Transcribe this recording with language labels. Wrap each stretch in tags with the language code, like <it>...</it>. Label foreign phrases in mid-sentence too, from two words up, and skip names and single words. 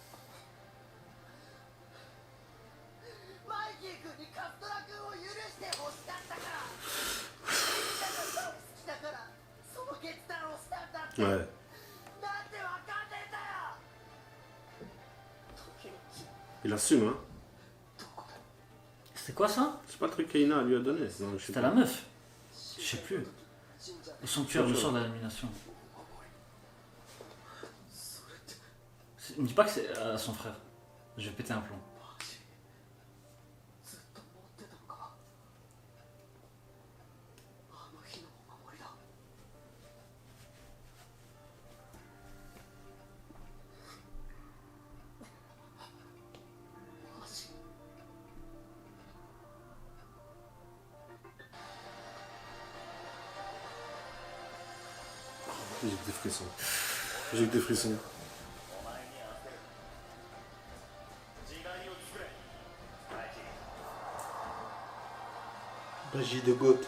<ja>マイキー君にカズトラ君を許してほしかったから。みんなが大好きだからその決断をしたんだって。</ja> <fr>Ouais.</fr> <ja>なんでわかんねえんだよ。時々</ja> <fr>Il assume, hein.</fr> <ja>どこだ。</ja> <fr>C'était quoi ça? C'est pas le truc qu'Aina lui a donné. Non, je sais C'était pas. la meuf. Je sais plus.</fr> <ja>神社で</ja> <fr>Le sanctuaire, le sort de l'élimination.</fr> <ja>それって</ja> <fr>Me dis pas que c'est son frère. Je vais péter un plomb.</fr> <ja>マジずっと持ってたのか。あの日のお守りだ。マジ。</ja> <fr>J'ai que des frissons. J'ai que des frissons. Magie de Goth.</fr>